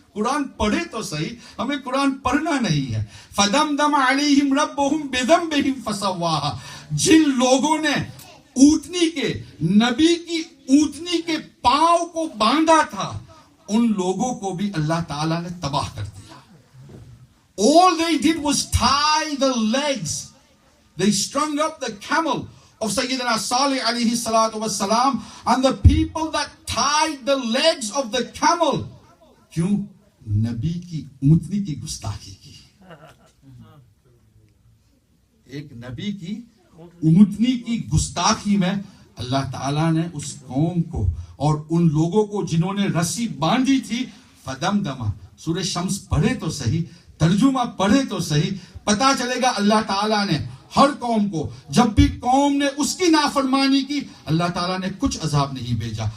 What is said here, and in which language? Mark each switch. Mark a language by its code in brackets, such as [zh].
[ur] قرآن پڑھے تو صحیح, ہمیں قرآن پڑھنا نہیں ہے. [ar] فَدَمْدَمَ عَلَيْهِمْ رَبُّهُمْ بِذَنبِهِمْ فَسَوَّاهَا. [ur] جن لوگوں نے اونٹنی کے, نبی کی اونٹنی کے پاؤں کو باندھا تھا, ان لوگوں کو بھی اللہ تعالیٰ نے تباہ کر دیا. [en] All they did was tie the legs. They strung up the camel of Sayyidina Salih alayhi salatu wassalam, and the people that tied the legs of the camel, [ur] کیوں؟ نبی کی اونٹنی کی گستاخی کی. ایک نبی کی اونٹنی کی گستاخی میں اللہ تعالیٰ نے اس قوم کو اور ان لوگوں کو جنہوں نے رسی باندھی تھی, فدمدما. سورہ شمس پڑھے تو صحیح, ترجمہ پڑھے تو صحیح, پتا چلے گا اللہ تعالیٰ نے ہر قوم کو, جب بھی قوم نے اس کی نافرمانی کی, اللہ تعالیٰ نے کچھ عذاب نہیں بھیجا.